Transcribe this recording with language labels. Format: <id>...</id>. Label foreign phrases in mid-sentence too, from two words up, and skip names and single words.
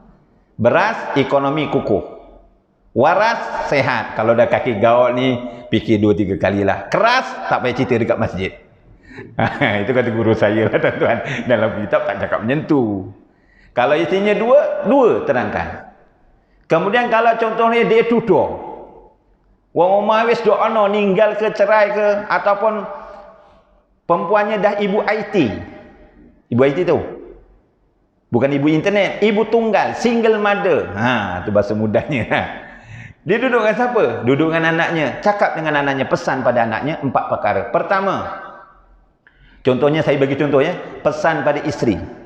<ms>Beras, ekonomi kukuh. Waras, sehat. Kalau dah kaki gaul ni, fikir 2-3 kalilah. Keras, tak payah cerita dekat masjid. Itu kata guru saya lah tuan-tuan. Dalam kitab tak cakap macam tu. Kalau isinya dua terangkan. Kemudian kalau contohnya dia tuduh.</ms> <jv>Wong omah wis doa ninggal</jv> <ms>ke, cerai ke, ataupun perempuannya dah ibu IT. Ibu IT tu bukan ibu internet, ibu tunggal,</ms> <en>single mother.</en> <ms>Tu bahasa mudahnya. Dia duduk dengan siapa? Duduk dengan anaknya. Cakap dengan anaknya, pesan pada anaknya 4 perkara. Pertama, contohnya saya bagi contoh ya, pesan pada isteri.</ms>